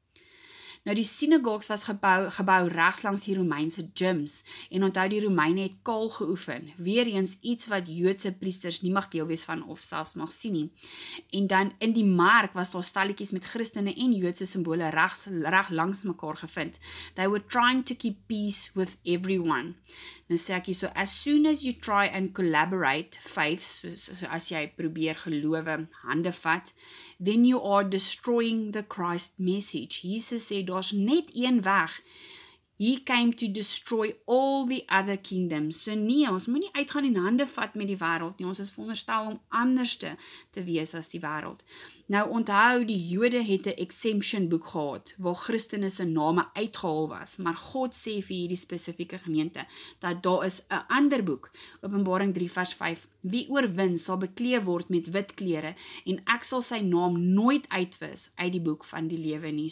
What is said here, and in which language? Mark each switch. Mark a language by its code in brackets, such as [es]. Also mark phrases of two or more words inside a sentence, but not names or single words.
[af] Nou, die synagoges was gebou regs langs die Romeinse gyms, en onthou, die Romeine het kaal geoefen, weer eens iets wat Joodse priesters nie mag deel wees van of selfs mag sien nie. En dan in die mark was daar stalletjies met Christene en Joodse simbole reg langs mekaar gevind. [en] They were trying to keep peace with everyone. [af] Nou sê ek hier so, [en] as soon as you try and collaborate faiths, [af] so as jy probeer gelowe hande vat, [en] then you are destroying the Christ message. [af] Jesus sê, daar's net een weg. [en] He came to destroy all the other kingdoms. [af] So nee, ons moet nie uitgaan en hande vat met die wêreld nie. Ons is veronderstel om anders te wees as die wêreld. Nou onthou, die Jode het 'n exemption boek gehad, waar Christene se name uitgehaal was, maar God sê vir hierdie spesifieke gemeente, dat daar is 'n ander boek, Openbaring 3 vers 5, wie oorwin sal beklee word met wit klere, en ek sal sy naam nooit uitwis uit die boek van die lewe nie.